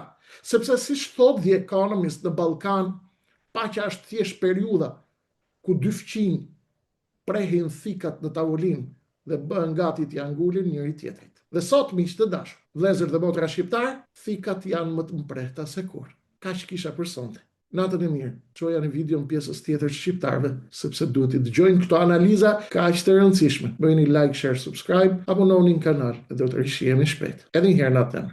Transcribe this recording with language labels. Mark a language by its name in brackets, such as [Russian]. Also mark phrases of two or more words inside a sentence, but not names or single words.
[Albanian] Sepse siç thot The Economist, në Ballkan, paqja është thjesht periudha ku dy fqinj prehin thikat në tavolinë dhe bëhen gati t'ia ngulin njëri tjetrit. Dhe sot, miq të dashur, vëllezër dhe motra shqiptar, thikat janë më të mprehta se kur. Kaq kisha për sonte. Natën e mirë, çoja në video në pjesës tjetër shqiptarëve, sepse duhet i dëgjojnë këto analiza kaq të rëndësishme. Bëjeni [English] like, share, subscribe, [Albanian] abononi në kanal dhe do të rishihemi shpejt. Edhe një herë natën.